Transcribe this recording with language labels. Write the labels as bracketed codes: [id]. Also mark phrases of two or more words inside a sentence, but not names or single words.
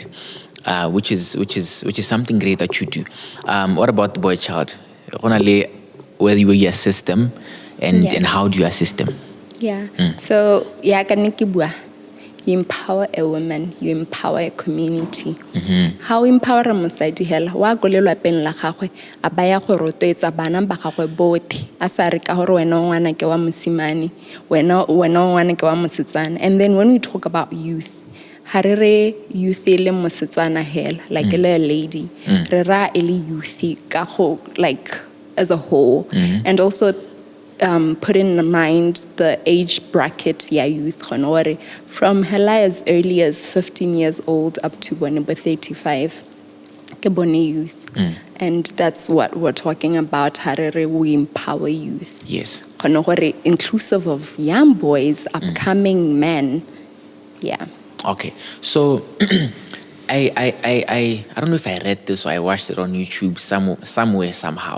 [en] Which is something great that you do. What about the boy child? Whether you assist them and how do you assist them? Yeah. So you empower a woman, you empower a community. How empower [tn] a Masedi hela wa go le lwapeng la gagwe a baya go rotloetsa bana ba gagwe botlhe a sa re ka gore wena ngwana ke wa mosimane wena ngwana ke wa mosetsana. And then when we talk about youth, harere youth ele mosetsana hela [en] like a lady, [tn] re ra ele youth ka go [en] as a whole, and also put in mind the age bracket youth from hela as early as 15 years old up to 35 [tn] ke bone [en] youth. And that's what we're talking about. Harere, we empower youth. Yes. Inclusive of young boys, upcoming men. Yeah. Okay. So I don't know if I read this or I watched it on YouTube somewhere somehow.